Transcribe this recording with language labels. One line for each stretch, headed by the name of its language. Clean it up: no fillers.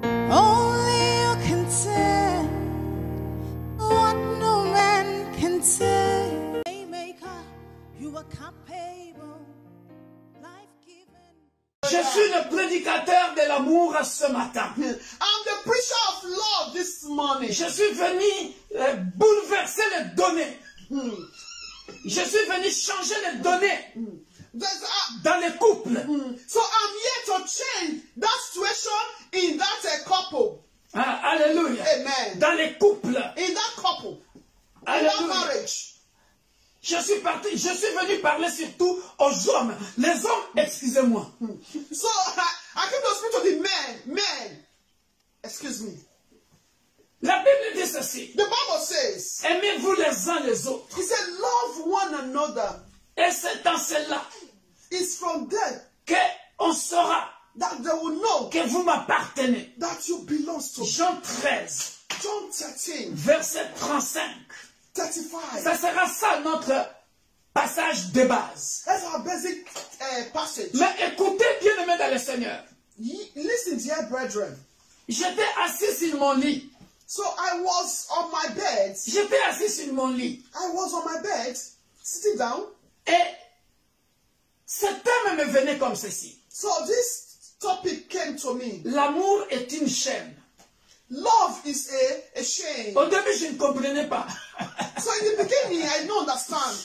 English: Only you can tell what no man can tell. Waymaker, you are capable, life-giving.
French: Je suis le prédicateur de l'amour ce matin.
English: I'm the preacher of love this morning.
French: Je suis venu bouleverser les données. Je suis venu changer les données dans les couples.
English: So I'm here to change that situation in that couple.
French: Ah, alléluia. Amen. Dans les couples.
English: In that couple. In
French: Alléluia.
English: that marriage.
French: Je suis venu parler surtout aux hommes. Les hommes, excusez-moi.
English: So I came to speak to the men. Excuse me.
French: La Bible dit ceci.
English: The Bible says,
French: Aimez-vous les uns les autres.
English: he said, love one another.
French: Et c'est dans cela
English: It's from there
French: qu'on saura
English: that they will know
French: que vous m'appartenez.
English: that you belong to.
French: Jean 13,
English: John 13,
French: verset 35.
English: 35.
French: Ça sera ça notre passage de base.
English: That's our basic passage.
French: Mais écoutez, bien-aimés dans le Seigneur.
English: Listen, dear brethren.
French: J'étais assis sur mon lit.
English: So I was on my bed.
French: J'étais assis sur mon lit.
English: I was on my bed, sitting down.
French: Et cet thème me venait comme ceci.
English: So this topic came to me.
French: L'amour est une chaîne.
English: Love is a chain.
French: Au début, je ne comprenais pas.
English: So in the beginning, I don't understand.